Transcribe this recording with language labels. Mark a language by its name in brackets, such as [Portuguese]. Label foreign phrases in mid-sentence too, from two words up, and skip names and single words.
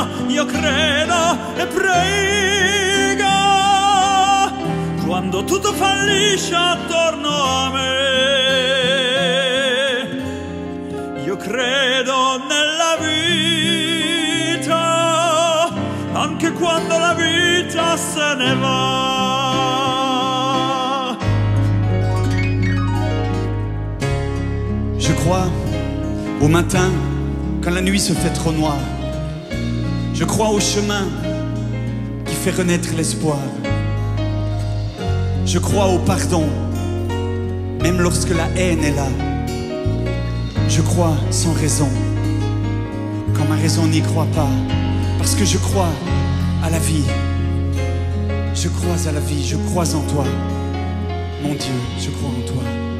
[Italian] Io credo e prego quando tutto fallisce attorno a me. Io credo nella vita, anche quando la vita se ne va. [French] Je crois au matin quand la nuit se fait trop noire. Je crois au chemin qui fait renaître l'espoir. Je crois au pardon, même lorsque la haine est là. Je crois sans raison, quand ma raison n'y croit pas. Parce que je crois à la vie. Je crois à la vie, je crois en toi. Mon Dieu, je crois en toi.